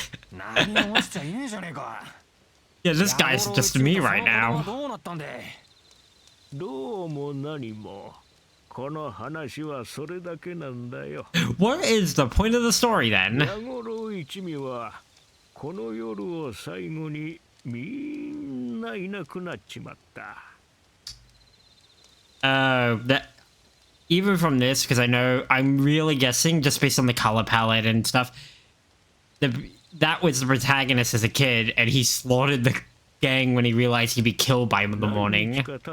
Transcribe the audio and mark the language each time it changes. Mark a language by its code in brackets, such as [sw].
[ja] 何も落ちちゃいねえじゃねえか. [en] Yeah, this guy's just me right now. [ja] どうなったんで?どうも何も. この話はそれだけなんだよ. [en] What is the point of the story then? [ja] 矢五郎一味はこの夜を最後にみんないなくなっちまった。 [en] That even from this, because I know I'm really guessing just based on the color palette and stuff, that was the protagonist as a kid, and he slaughtered the gang when he realized he'd be killed by him in the morning.